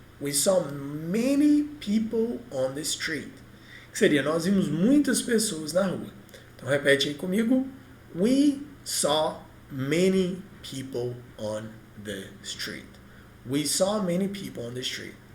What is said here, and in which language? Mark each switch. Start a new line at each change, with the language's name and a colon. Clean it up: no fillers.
English: We saw many people on the street.
Portuguese: Que seria, nós vimos muitas pessoas na rua. Então, repete aí comigo.
English: We saw many people on the street. We saw many people on the street.